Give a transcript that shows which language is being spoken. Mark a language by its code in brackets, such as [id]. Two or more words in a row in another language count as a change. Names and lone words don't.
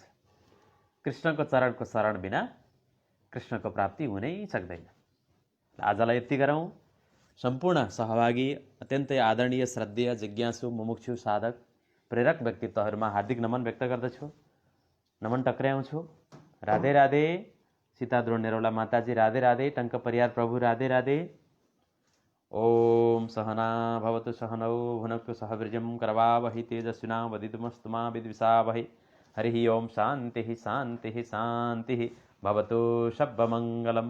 [ne] कृष्णको चरणको शरण बिना कृष्णको प्राप्ति हुनै सक्दैन। आजलाई यति गरौँ। सम्पूर्ण सहभागी, अत्यन्तै आदरणीय, श्रद्धेय, जिज्ञासु, मुमुक्षु, साधक, प्रेरक व्यक्तित्वहरूमा हार्दिक नमन व्यक्त गर्दछु, नमन टक्र्याउँछु। राधे राधे। सीता द्रोण निरौला माताजी राधे राधे। टङ्क परियार प्रभु राधे राधे। [sa] ओम सहना भवतु सहनौ भुनक्तु सह वीर्यं करवावहै तेजस्विनावधीतमस्तु मा विद्विषावहै। हरि ओम शान्तिः शान्तिः शान्तिः भवतु शब्दमङ्गलम्।